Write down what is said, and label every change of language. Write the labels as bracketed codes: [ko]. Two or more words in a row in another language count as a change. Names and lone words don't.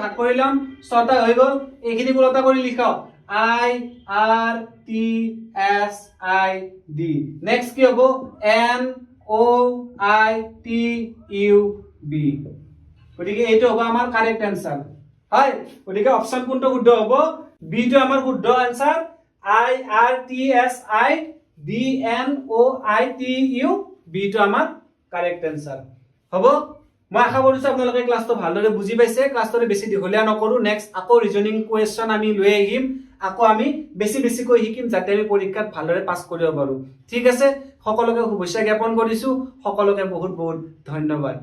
[as] ভাগ কৰি লম 6টা হৈ গল এইখিনি উলটা কৰি লিখক I R T S I D নেক্সট কি হ'ব N O I T U B গতিকে এইটো হ'ব আমাৰ [en] correct answer [as] হয় গতিকে অপচন কোনটো শুদ্ধ হ'ব বি টো আমাৰ শুদ্ধ आंसर I R T S I D N O I T U B টো আমাৰ [en] correct answer [as] হ'ব মই আশা কৰিছো আপোনালোকে ক্লাসটো ভালদৰে বুজি পাইছে ক্লাসটো বেছি দীঘলীয়া নকৰো নেক্সট আকৌ ৰিজনিং কোৱেশ্চন আমি লৈ আহিম আকৌ আমি বেছি কৈ শিকিম যাতে আমি পৰীক্ষাত ভালদৰে পাস কৰিব পাৰো ঠিক আছে সকলোকে শুভেচ্ছা জ্ঞাপন কৰিছো সকলোকে বহুত বহুত ধন্যবাদ